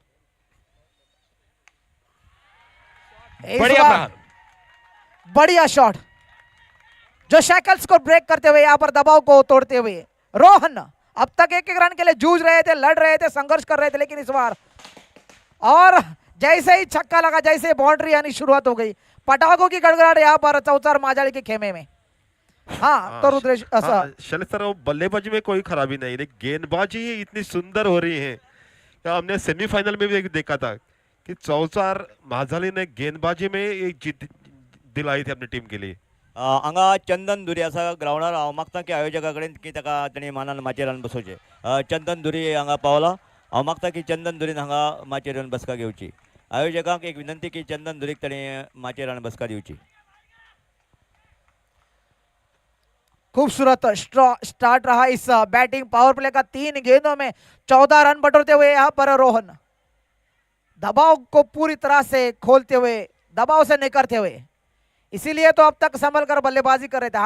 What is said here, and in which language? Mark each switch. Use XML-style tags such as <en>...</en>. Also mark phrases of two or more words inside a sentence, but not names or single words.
<hi>बढ़िया शॉट जो शैकल्स को ब्रेक करते हुए यहां पर दबाव को तोड़ते हुए रोहन अब तक एक रन के लिए जूझ रहे थे, लड़ रहे थे, संघर्ष कर रहे थे, लेकिन इस बार और जैसे ही छक्का लगा, जैसे बाउंड्री आनी शुरुआत हो गई, पटाखों की गड़गड़ाहट यहाँ पर चौचार माजाली के खेमे में। हाँ तो रुद्रेश शैलेश सर, वो बल्लेबाजी में कोई खराबी नहीं, लेकिन गेंदबाजी ही इतनी सुंदर हो रही है। तो हमने सेमीफाइनल में भी देखा था कि चौचार माजाली ने गेंदबाजी में एक जीत दिलाई थी अपनी टीम के लिए।</hi> <kok>हांगा चंदन दुरी असा ग्राउंडार हांव मागता की आयोजकाकडे की ताका तेणी मानान माचयेर येवन बसोवचे। चंदन दुरी हांगा पावला, हांव मागता की चंदन दुरीन हांगा माचयेर येवन बसका घेवची। आयोजकांक एक विनंती की चंदन दुरीक तेणी माचयेर येवन बसका दिवची।</kok> <hi>खूबसूरत स्टार्ट रहा इस</hi> <en>batting power play</en> <hi>का। 3 गेंदों में 14 रन बटोरते हुए यहां पर रोहन दबाव को पूरी तरह से खोलते हुए, दबाव से निकलते हुए, इसीलिए तो अब तक संभल कर बल्लेबाजी कर रहे थे।</hi>